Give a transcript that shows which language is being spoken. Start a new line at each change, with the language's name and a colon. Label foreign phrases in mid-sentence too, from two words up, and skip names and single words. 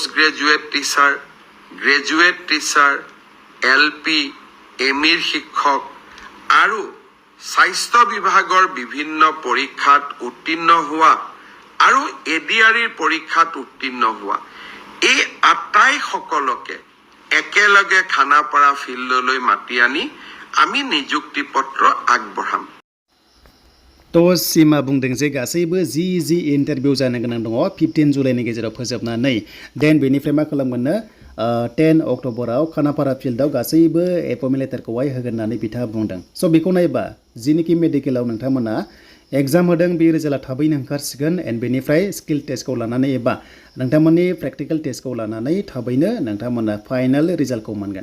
English: graduate teacher graduate teacher
Assamese: LP MEৰ শিক্ষক আৰু স্বাস্থ্য বিভাগৰ বিভিন্ন পৰীক্ষাত উত্তীৰ্ণ হোৱা আৰু ADREৰ পৰীক্ষাত উত্তীৰ্ণ হোৱা এই আটাই সকলকে একেলগে খানাপাৰা ফিল্ডলৈ মাতি আনি আমি নিযুক্তি পত্ৰ আগবঢ়াম
Bodo: तो सिमा बुंदों जे गासैबो जि इन्टारभिउ जानो गोनां दङ 15 जुलाइनि गेजेराव फोजोबनानै देन बेनिफ्राय मा खालामगोननो 10 अक्ट'बराव खानापारा फिल्डआव गासैबो
English: appointment letter
Bodo: होगोन होननानै बिथाङा बुंदों। स' बेखौ नायबा जिनिखि मेडिकेलाव नोंथांमोना एग्जाम होदों बे रिजाल्टआ थाबैनो ओंखारसिगोन एन्ड बेनिफ्राय
English: skill test
Bodo: लानानै एबा नोंथांमोननि
English: practical test
Bodo: लानानै थाबैनो नोंथांमोना
English: final result
Bodo: मोनगोन।